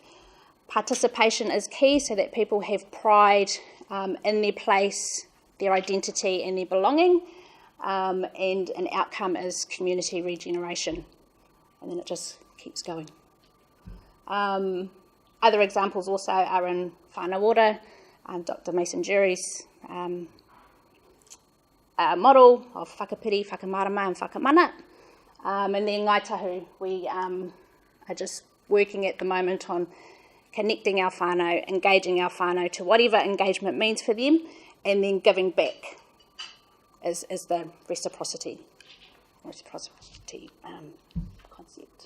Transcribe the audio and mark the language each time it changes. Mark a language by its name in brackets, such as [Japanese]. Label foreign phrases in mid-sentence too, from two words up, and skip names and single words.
[English] Participation is key so that people have pride in their place, their identity and their belonging, and an outcome is community regeneration. And then it just keeps going. Other examples also are in [Māori] whānau ora, [English] Dr. Mason Jury's model of [Māori] whakapiri, whakamarama [English] and whakamana. And then Ngāi Tahu, we are just working at the moment on connecting our whānau, engaging our whānau to whatever engagement means for them, and then giving back is the reciprocity concept.